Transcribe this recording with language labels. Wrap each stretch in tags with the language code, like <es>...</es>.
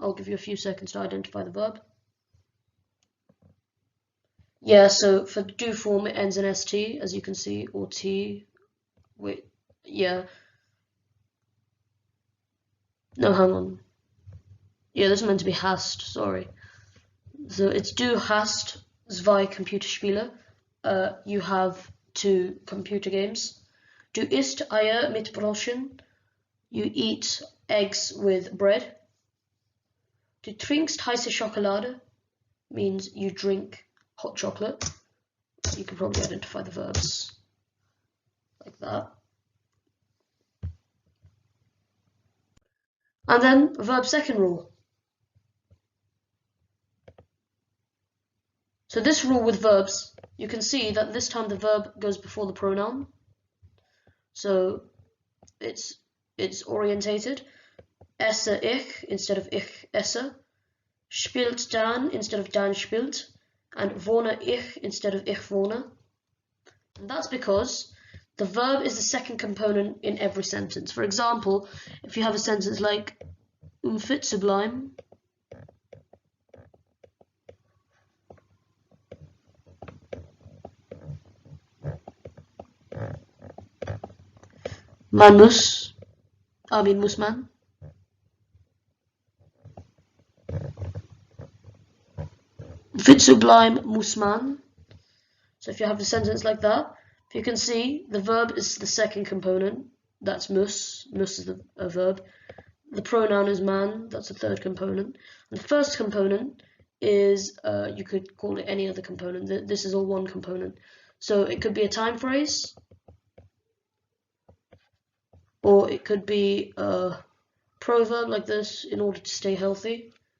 <en>I'll give you a few seconds to identify the verb. Yeah, so for the do form it ends in st, as you can see, or t. Wait, yeah. No, hang on. Yeah, this is meant to be hast, sorry. So it's</en> <de>du hast zwei Computerspiele.</de> <en>You have 2 computer games.</en> <de>Du isst Eier mit Brötchen.</de> <en>You eat eggs with bread.</en> <de>Du trinkst heiße Schokolade</de> <en>means you drink hot chocolate. You can probably identify the verbs like that. And then verb second rule. So this rule with verbs, you can see that this time the verb goes before the pronoun. So it's orientated.</en> <de>Esse ich</de> <en>instead of</en> <de>ich esse. Spielt Dan</de> <en>instead of</en> <de>Dan spielt. And wohne ich instead of ich wohne.</de> <en>And that's because the verb is the second component in every sentence. For example, if you have a sentence like</en> <de>fit zu bleiben, man muss, muss man. wird so bleiben, muss man.</de> <en>So if you have a sentence like that, if you can see, the verb is the second component. That's muss. Muss is a verb. The pronoun is man. That's the third component. And the first component is, you could call it any other component. This is all one component. So it could be a time phrase, or it could be a proverb like this, in order to stay healthy.</en>